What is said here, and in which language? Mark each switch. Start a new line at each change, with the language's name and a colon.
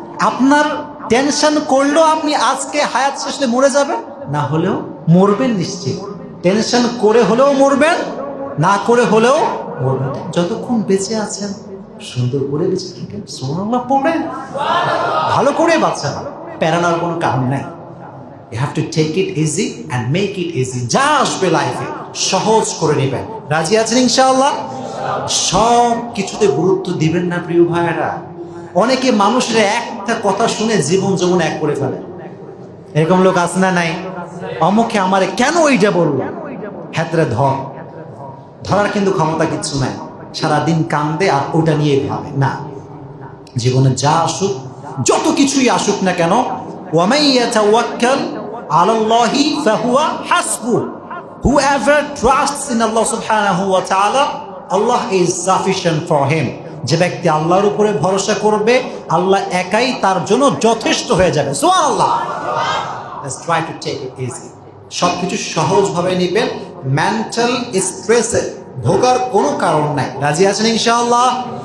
Bangla: আপনার টেনশন করলেও আপনি আজকে হায়াত শেষে মরে যাবেন, না হলেও মরবেন নিশ্চিত। টেনশন করে হলেও মরবেন, না করে হলেও মরবেন। যতক্ষণ বেঁচে আছেন সুন্দর করে বেঁচে থাকেন, সুবহানাল্লাহ পড়েন, ভালো করে বাঁচান, প্যারানোর কোনো কারণ নাই।
English: You have to take it easy and make it easy.
Bangla: যা আসবে লাইফে সহজ করে নেবেন। রাজি আছেন ইনশাআল্লাহ? সব কিছুতে গুরুত্ব দিবেন না প্রিয় ভাইয়েরা। অনেকে মানুষের একটা কথা শুনে জীবন যেমন এক করে ফেলে। এরকম লোক আছে না নাই? অমুকে আমারে কেন ওইটা বলল, হাতরে ধরার কিন্তু ক্ষমতা কিচ্ছু নাই। সারাদিন কান্দে আর ওটা নিয়ে ভাবে না। জীবনে যা আসুক, যত কিছুই আসুক না কেন,
Arabic: وَمَن يَتَوَكَّلْ عَلَى اللَّهِ فَهُوَ حَسْبُهُ.
English: Whoever trusts in Allah subhanahu wa ta'ala, Allah is sufficient for him.
Bangla: যে ব্যক্তি আল্লাহর উপরে ভরসা করবে, আল্লাহ একাই তার জন্য যথেষ্ট হয়ে যাবে।
English: সুবহানাল্লাহ। Let's try to take it easy.
Bangla: সবকিছু সহজভাবে নেবেন। মেন্টাল স্ট্রেসে ভোগার কোনো কারণ নাই। রাজি আছেন ইনশাআল্লাহ?